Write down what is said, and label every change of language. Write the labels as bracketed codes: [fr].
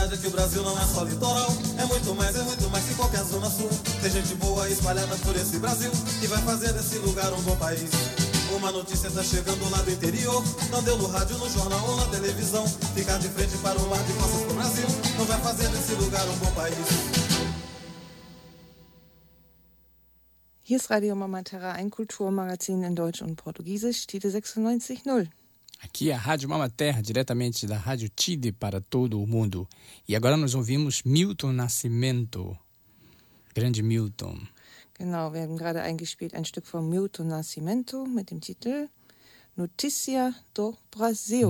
[pt] Brasil não é só litoral, é muito mais que qualquer zona sul. Tem gente boa espalhada por esse Brasil, que vai fazer desse lugar um bom país. Uma notícia tá chegando lá do interior, não deu no rádio, no jornal ou na televisão. Ficar de frente para o mar de costas pro Brasil, não vai fazer desse lugar um bom país. [de] Hier ist Radio Mama Terra, ein Kulturmagazin in Deutsch und Portugiesisch, Titel 96.0. [pt] Aqui é a Rádio Mama Terra, diretamente da Rádio Tide para todo o mundo. E agora nós ouvimos Milton Nascimento, grande Milton. [de] Genau, wir haben gerade eingespielt ein Stück von Milton Nascimento mit dem Titel Notícia do Brasil.